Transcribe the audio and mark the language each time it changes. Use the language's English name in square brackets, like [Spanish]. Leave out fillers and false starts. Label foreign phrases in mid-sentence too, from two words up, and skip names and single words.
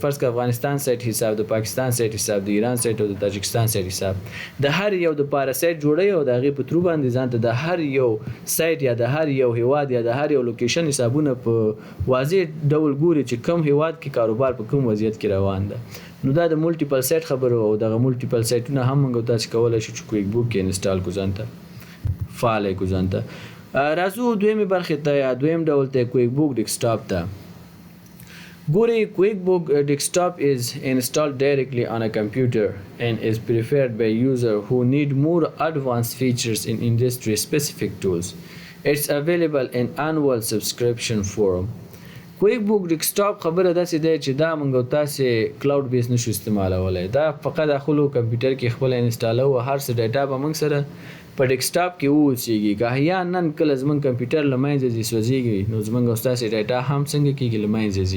[Pashto] فرض که افغانستان سایټ حساب، د پاکستان سایټ حساب، د ایران سایټ او د تاجکستان سایټ حساب، د هر یو دپاره سایټ جوړوي او د هغې په ترو باندې ځان ته د هر یو سایټ یا د هر یو هیواد یا د هر یو لوکیشن حسابونه په واضح ډول ګوري چې کوم هیواد کې کاروبار په کوم وضعیت کې روان ده. نو دا د [English] multiple site [Pashto] خبره او دغه مولټیپل سایټونه هم موږ تاسو کولی شو چې کویک بوک کې انسټال کړو، ځان ته فعال کړو ځان ته. راځو دویمې برخې ته یا دویم ډول ته کویک بوک ډیسکټاپ ته. [English] ګورئ کویک بوک ډیسکټاپ is installed directly on a computer and is preferred by users who need more advanced features in industry specific tools. It's available in annual subscription form. [Pashto] کویک بوک ډیسکټاپ خبره داسې دی چې دا موږ تاسې [English] cloud base [Pashto] نشو استعمالولی. دا فقط خپلو کمپیوټر کې خپله انسټالو او هر څه ډیټا به موږ سره په ډیسکټاپ کې واوسیږي. که احیانا کله زموږ کمپیوټر له منځه ځي سوځېږي نو زموږ او ستاسې ډیټا هم څنګه کېږي له منځه ځي.